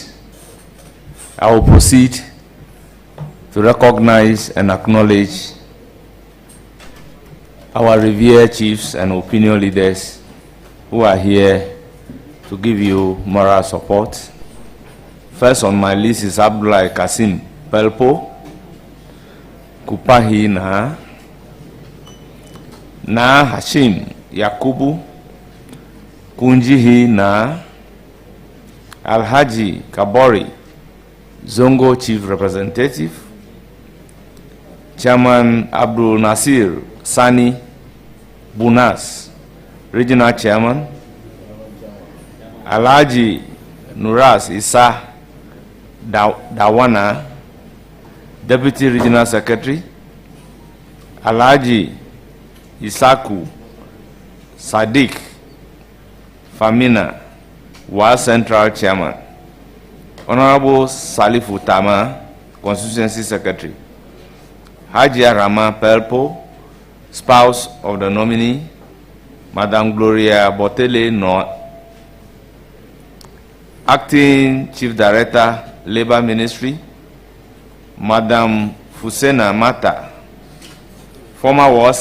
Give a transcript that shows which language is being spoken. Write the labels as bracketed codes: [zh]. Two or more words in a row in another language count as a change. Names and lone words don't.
[en] I will proceed to recognize and acknowledge our revered chiefs and opinion leaders who are here to give you moral support. First on my list is Abdul Kasim Pelpuo, Kupahi na Hashim Yakubu, Kunjihi na Alhaji Kabori, Zongo Chief Representative, Chairman Abdul Nasir Sani Bunas, Regional Chairman, Alhaji Nuras Isa Dawana, Deputy Regional Secretary, Alhaji Isaku Sadiq Famina, Wa Central Chairman, Honorable Salifu Tama, Constituency Secretary, Hajia Rama Pelpuo, spouse of the nominee, Madam Gloria Botele Acting Chief Director, Labor Ministry, Madam Fusena Mata, former